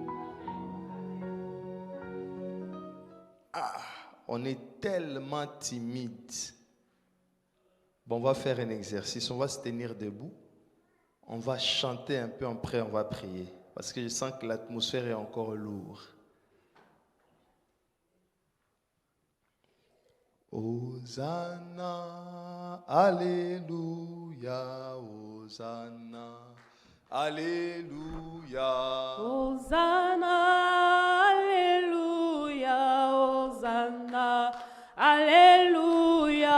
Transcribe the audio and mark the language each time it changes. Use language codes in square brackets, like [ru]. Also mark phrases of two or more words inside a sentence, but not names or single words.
[fr] On est tellement timide. Bon, on va faire un exercice. On va se tenir debout. On va chanter un peu, après on va prier. Parce que je sens que l'atmosphère est encore lourde. Hosanna, Alléluia, Hosanna, Alléluia. Hosanna, Alléluia, Hosanna, Alléluia.